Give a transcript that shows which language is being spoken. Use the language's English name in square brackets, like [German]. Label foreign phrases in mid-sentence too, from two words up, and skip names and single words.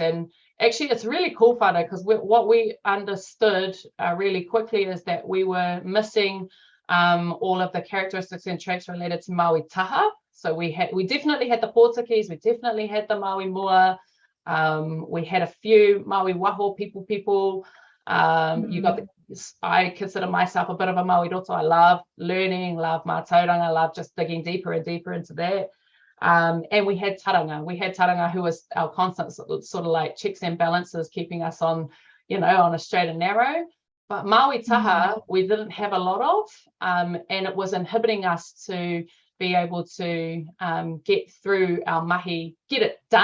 [English] And actually, it's really cool, whānau, because what we understood really quickly is that we were missing all of the characteristics and traits related to Maui taha. So we definitely had the Portuguese, we definitely had the Maui mua, we had a few Maui waho people. I consider myself a bit of a Maui roto. I love learning, love mātauranga, I love just digging deeper and deeper into that. And we had Taranga, who was our constant sort of like checks and balances, keeping us on, on a straight and narrow. But Maui taha, we didn't have a lot of, and it was inhibiting us to be able to get through our mahi, get it done.